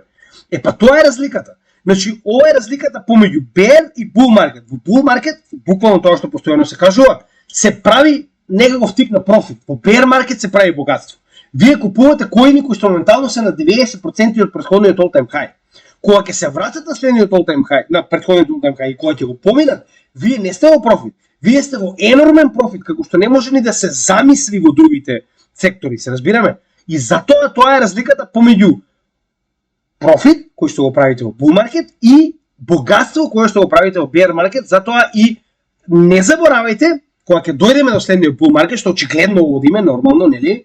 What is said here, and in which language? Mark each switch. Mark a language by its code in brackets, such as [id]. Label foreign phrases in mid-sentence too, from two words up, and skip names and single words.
[mk] Па тоа е разликата. Значи ова е разликата помеѓу bear и [en] bull market. [mk] Во [en] bull market, [mk] буквално тоа што постојано се кажува, се прави некаков тип на профит. Во [en] bear market [mk] се прави богатство. Вие купувате коини кои што моментално се на 90% од претходниот [en] all time high. [mk] Кога ќе се вратат на следниот [en] all time high, [mk] на претходниот [en] all time high [mk] и кога ќе го поминат, вие не сте во профит. Вие сте во енормен профит, како што не може ни да се замисли во другите сектори, се разбираме? И затоа тоа е разликата помеѓу профит, кој што го правите во [en] bull market, [mk] и богатство кој што го правите во [en] bear market, [mk] затоа и не заборавајте, кога ќе дојдеме до следниот [en] bull market, [mk] што очигледно одиме, нормално, нели?